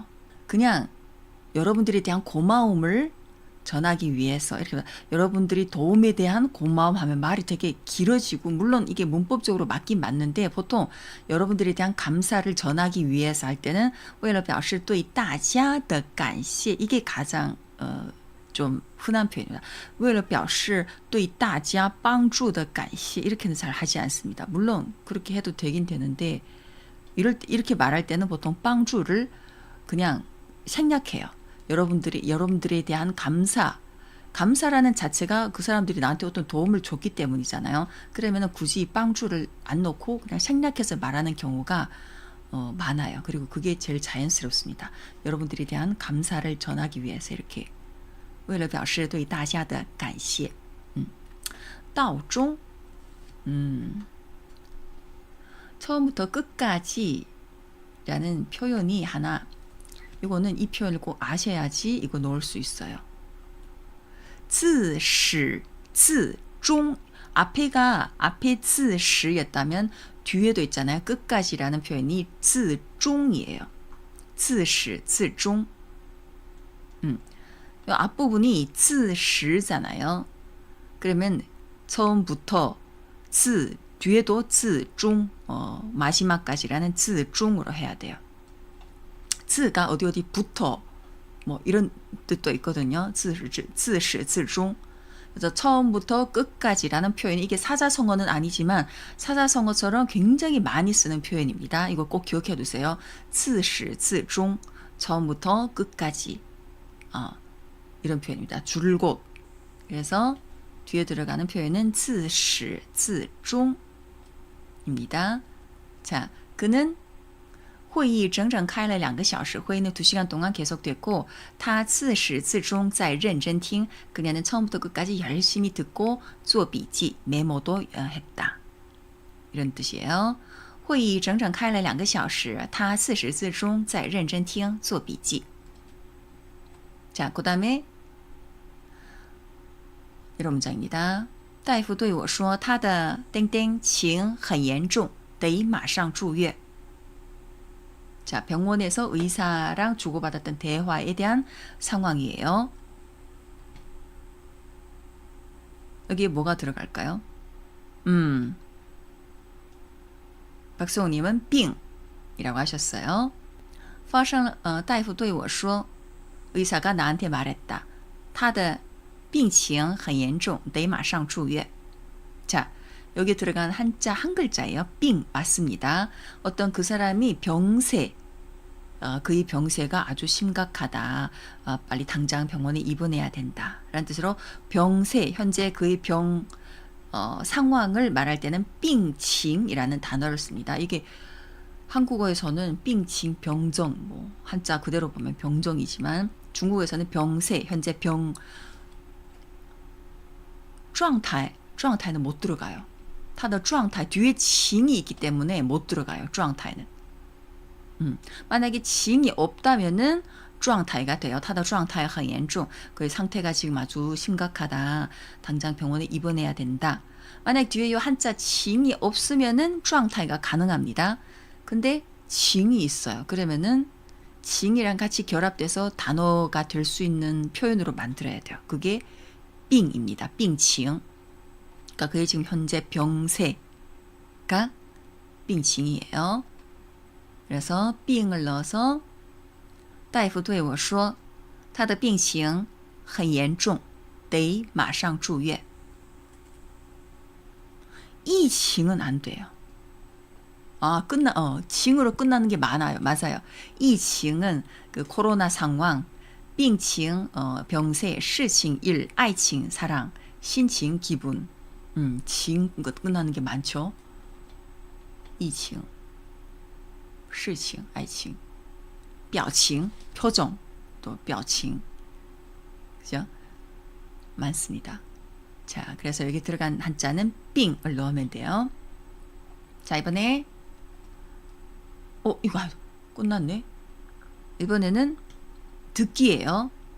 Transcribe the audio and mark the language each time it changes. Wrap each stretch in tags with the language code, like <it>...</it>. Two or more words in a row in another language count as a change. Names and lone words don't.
<ko>그냥 여러분들에 대한 고마움을 전하기 위해서 이렇게 여러분들이 도움에 대한 고마움 하면 말이 되게 길어지고 물론 이게 문법적으로 맞긴 맞는데 보통 여러분들에 대한 감사를 전하기 위해서 할 때는</ko> <zh>为了表示对大家的感谢</zh> <ko>이게 가장 좀 흔한 표현입니다.</ko> <zh>为了表示对大家帮助的感谢</zh> <ko>이렇게는 잘 하지 않습니다. 물론 그렇게 해도 되긴 되는데 이렇게 말할 때는 보통 빵주를 그냥 생략해요. 여러분들에 대한 감사라는 자체가 그 사람들이 나한테 어떤 도움을 줬기 때문이잖아요. 그러면 굳이 빵주를 안 넣고 그냥 생략해서 말하는 경우가 많아요. 그리고 그게 제일 자연스럽습니다. 여러분들에 대한 감사를 전하기 위해서 이렇게</ko> <zh>为了表示对大家的感谢道中</zh> <ko>처음부터 끝까지 라는 표현이 하나 이거는 이 표현을 꼭 아셔야지 이거 넣을 수 있어요. 自始至终 앞에 自始였다면 뒤에도 있잖아요. 끝까지라는 표현이 自终이에요. 自始至终 앞부분이 自始잖아요. 그러면 처음부터 自 뒤에도 自终 마지막까지라는 自终으로 해야 돼요. 自가 어디부터 뭐 이런 뜻도 있거든요. 自始至终 그래서 처음부터 끝까지라는 표현이 이게 사자성어는 아니지만 사자성어처럼 굉장히 많이 쓰는 표현입니다. 이거 꼭 기억해 두세요. 自始至终 처음부터 끝까지 이런 표현입니다. 줄곧 그래서 뒤에 들어가는 표현은 自始至终 입니다. 자, 그는</ko> <zh>会议整整开了2个小时</zh> <ko>회의는 2시간 동안 계속됐고</ko> <zh>他自始至终在认真听</zh> <ko>그녀는 처음부터 끝까지 열심히 듣고</ko> <zh>做笔记</zh> <ko>메모도 했다. 이런 뜻이에요.</ko> <zh>会议整整开了2个小时他自始至终在认真听做笔记</zh> <ko>자, 그 다음에 이런 문장입니다.</ko> <zh>大夫对我说他的땡땡情很严重得马上住院</zh> <ko>자, 병원에서 의사랑 주고받았던 대화에 대한 상황이에요. 여기에 뭐가 들어갈까요? 박성우님은 빙이라고 하셨어요.</ko> <zh>大夫对我说</zh> <ko>의사가 나한테 말했다.</ko> <zh>他的病情很严重得马上住院</zh> <ko>자, 여기 들어간 한자 한 글자예요. 삥 맞습니다. 어떤 그 사람이 병세, 그의 병세가 아주 심각하다. 빨리 당장 병원에 입원해야 된다. 라는 뜻으로 병세, 현재 그의 병 상황을 말할 때는 삥칭이라는 단어를 씁니다. 이게 한국어에서는 삥칭, 병정, 뭐 한자 그대로 보면 병정이지만 중국에서는 병세, 현재 병 状态는 못 들어가요.</ko> <zh>它的状态</zh> <ko>뒤에 칭이 있기 때문에 못 들어가요. 状态 는. 만약에 칭이 없다면은 状态 가 돼요.</ko> <zh>它的状态很严重.</zh> <ko>그 상태가 지금 아주 심각하다. 당장 병원에 입원해야 된다. 만약 뒤에 이 한자 칭이 없으면은 状态 가 가능합니다. 근데 칭이 있어요. 그러면은 칭이랑 같이 결합돼서 단어가 될 수 있는 표현으로 만들어야 돼요. 그게 삥입니다. 삥칭. 그러니까 그게 지금 현재 병세가 삥칭이에요. 그래서 삥을 넣어서</ko> <zh>大夫对我说他的病情很严重得马上住院</zh> <ko>이 칭은 안 돼요. 칭으로 끝나는 게 많아요. 맞아요. 이 칭은 그 코로나 상황,</ko> <zh>病情, 병세, 事情, 일, 爱情, 사랑, 心情,</zh> <ko>기분. 칭 끝나는 게 많죠.</ko> <zh>疫情, 事情, 爱情, 表情,</zh> <ko>표정, 또 表情. 그죠? 많습니다. 자, 그래서 여기 들어간 한자는 삥을 넣으면 돼요. 자, 이번에 이거 끝났네. 이번에는 듣기예요.</ko>